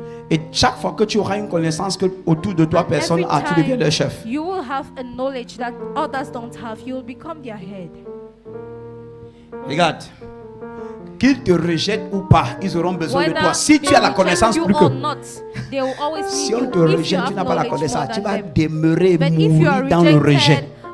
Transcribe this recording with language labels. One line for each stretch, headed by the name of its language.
French: Et chaque fois que tu auras une connaissance que autour de toi personne n'a, tu deviens le chef.
English: You will have a knowledge that others don't have. You will become their head.
French: Regarde, qu'ils te rejettent ou pas, ils auront besoin de toi. Si tu as la connaissance plus que... Si on te rejette, tu n'as pas la connaissance, tu vas demeurer, mourir dans le rejet.